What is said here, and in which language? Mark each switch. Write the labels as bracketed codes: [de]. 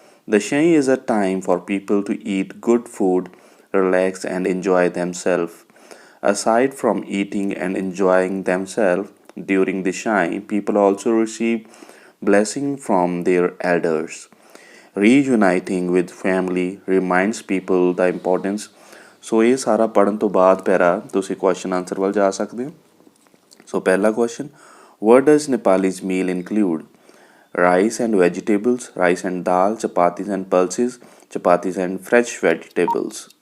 [en] Dashain is a time for people to eat good food, relax, and enjoy themselves. Aside from eating and enjoying themselves during Dashain, people also receive blessing from their elders. Reuniting with family reminds people the importance. [pa] ਸੋ ਇਹ ਸਾਰਾ ਪੜ੍ਹਨ ਤੋਂ ਬਾਅਦ ਪੈਰਾ ਤੁਸੀਂ question answer ਵੱਲ ਜਾ ਸਕਦੇ ਹੋ। ਸੋ ਪਹਿਲਾ question, [en] what does Nepalese meal include? Rice and vegetables, rice and dal, chapatis and pulses, chapatis and fresh vegetables.